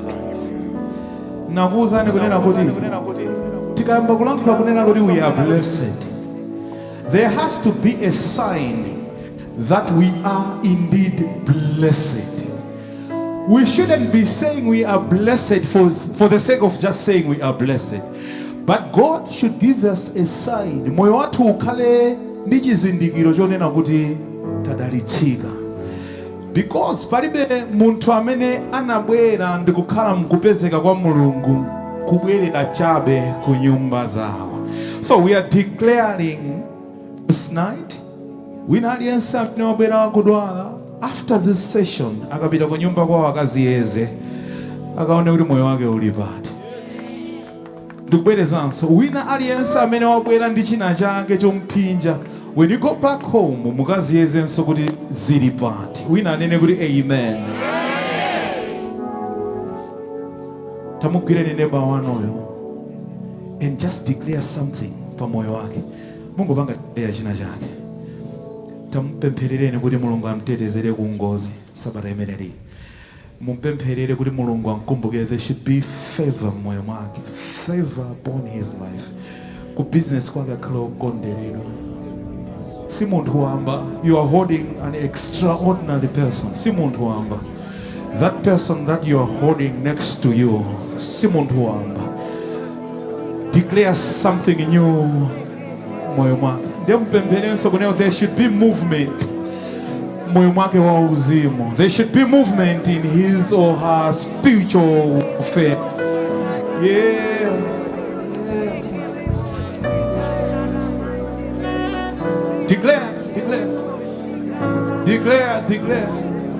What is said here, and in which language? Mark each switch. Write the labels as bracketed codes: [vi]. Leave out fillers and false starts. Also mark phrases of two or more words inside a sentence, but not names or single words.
[en] We are blessed. There has to be a sign that we are indeed blessed. We shouldn't be saying we are blessed for the sake of just saying we are blessed. But God should give us a sign. [ny] Moyo watu ukale ndichizindikiro chonena kuti tadalitsika. Because palibe muntu amene anabwera ndikukhala mkupezeka kwa mulungu kubwerera chabe ku nyumba zawo. [en] So we are declaring this night, [ny] wina aliyense amene wabwera kudwala, [en] after this session [ny] akapita ku nyumba kwa akaziyeze akaone kuti moyo wake uli pati. ndikubwereza nso wina aliyense amene wabwera ndi china chake chompinja, [en] when you go back home [ny] mukazi yezenso kuti zili pati. Wina anene kuti amen. Tamugwireni neba wanoyo [en] and just declare something [ny] pa moyo wake. Mungu panga ya china chake. Tampempherereni kuti Mulungu amtetezere ku ngozi sabata imeneyi. Mumpempherere kuti Mulungu amkumbukire. [en] There should be favor [ny] moyo mwake, [en] favor upon his life. [ny] Ku business kwake akhala okonderedwa. Si munthu wamba. [en] You are holding an extraordinary person. [ny] Si munthu wamba. [en] That person that you are holding next to you, [ny] si munthu wamba. [en] Declare something new [ny] moyo mwake. [en] There should be movement [ny] moyo mwake wa uzimu. [en] There should be movement in his or her spiritual faith. Yeah. Declare.